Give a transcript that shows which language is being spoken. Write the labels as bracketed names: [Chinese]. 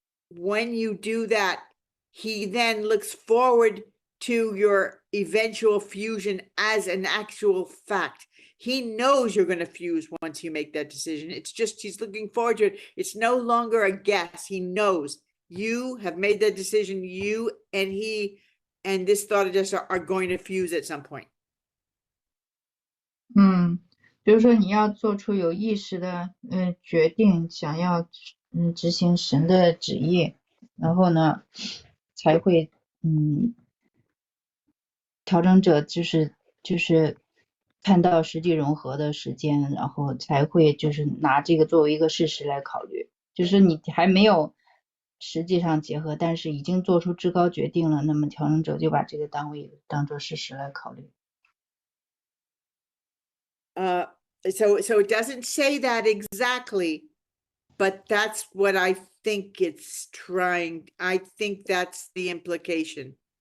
[English] when you do that, he then looks forward to your eventual fusion as an actual fact. He knows you're going to fuse once you make that decision. It's just he's looking forward to it. It's no longer a guess. He knows you have made that decision. You and he and this thought adjuster are going to fuse at some point. [Chinese] 就是说你要做出有意识的决定，想要执行神的旨意，然后呢才会调整者就是看到实际融合的时间，然后才会就是拿这个作为一个事实来考虑，就是你还没有实际上结合，但是已经做出至高决定了，那么调整者就把这个当作事实来考虑。 [English] So it doesn't say that exactly, but that's what I think it's trying. I think that's the implication.